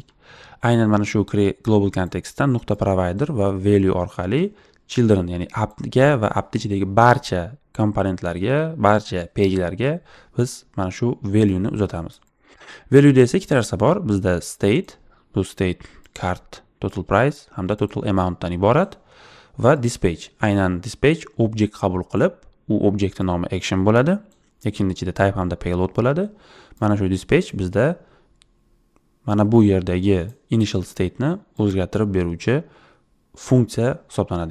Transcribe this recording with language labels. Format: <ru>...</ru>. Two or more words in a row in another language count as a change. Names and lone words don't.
<uz>Aynan mana shu</uz> <en>global contextdan</en> <uz>nuqta provider va value orqali children, ya'ni app-ga va app ichidagi barcha komponentlarga, barcha page'larga biz mana shu value ni uzatamiz. Value da esa ikkita narsa bor. Bizda state, bu</uz> <en>state card, total price</en> <uz>hamda</uz> <en>total amount</en> <uz>dan iborat va dispatch. Aynan dispatch object qabul qilib, u obyektning nomi action bo'ladi. Actionning ichida type hamda payload bo'ladi. Mana shu dispatch bizda mana bu yerdagi</uz> <en>initial state</en> <uz>ni o'zgartirib beruvchi funksiya hisoblanadi.</uz>